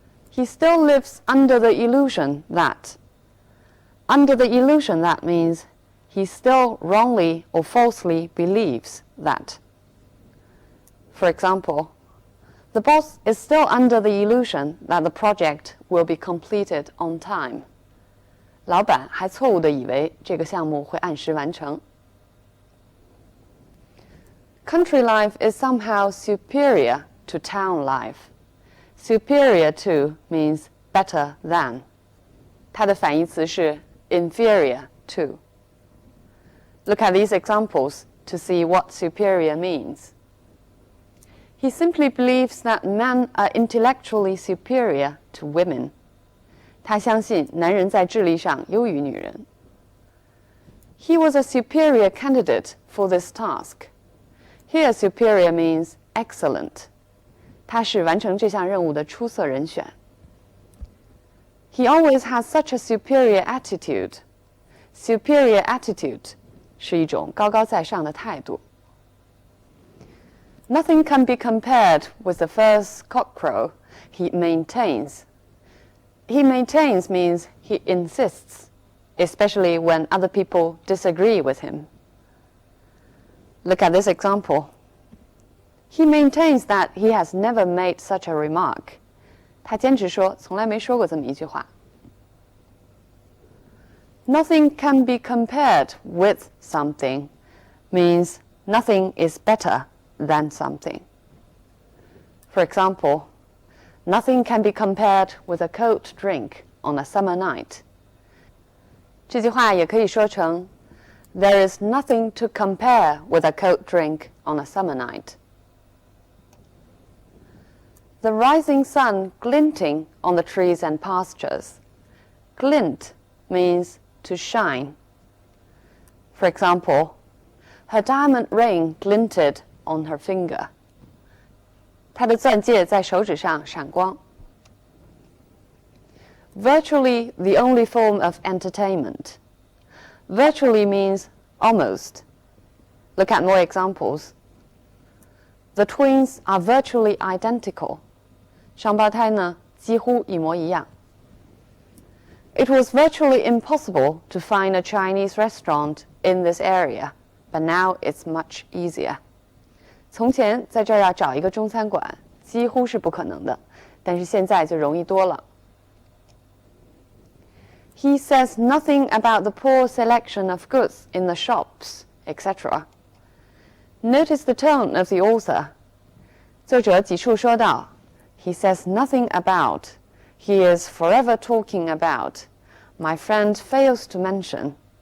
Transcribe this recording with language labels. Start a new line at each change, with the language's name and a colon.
English: He still lives under the illusion that. Under the illusion that means he still wrongly or falsely believes that. For example, the boss is still under the illusion that the project will be completed on time.
Chinese: 老板还错误地以为这个项目会按时完成。
English: Country life is somehow superior to town life. Superior to means better than.
Chinese: 它的反义词是 inferior to.
English: Look at these examples to see what superior means. He simply believes that men are intellectually superior to women.
Chinese: 他相信男人在智力上优于女人。
English: He was a superior candidate for this task. Here, superior means excellent.
Chinese: 他是完成这项任务的出色人选。
English: He always has such a superior attitude.
Chinese: Superior attitude 是一种高高在上的态度。
English: Nothing can be compared with the first cockcrow. He maintains. He maintains means he insists, especially when other people disagree with him. Look at this example. He maintains that he has never made such a remark.
Chinese: 他坚持说从来没说过这么一句话。
English: Nothing can be compared with something means nothing is better than something. For example, nothing can be compared with a cold drink on a summer night.
Chinese: 这句话也可以说成
English: There is nothing to compare with a cold drink on a summer night. The rising sun glinting on the trees and pastures. Glint means to shine. For example, her diamond ring glinted on her finger.
Chinese: 她的钻戒在手指上闪光。
English: Virtually the only form of entertainment. Virtually means almost. Look at more examples. The twins are virtually identical.
Chinese: 双胞胎呢，几乎一模一样。
English: It was virtually impossible to find a Chinese restaurant in this area, but now it's much easier.
Chinese: 从前在这儿要找一个中餐馆，几乎是不可能的，但是现在就容易多了。
English: He says nothing about the poor selection of goods in the shops, etc. Notice the tone of the author.
Chinese: 作者几处说到
English: He says nothing about. He is forever talking about. My friend fails to mention.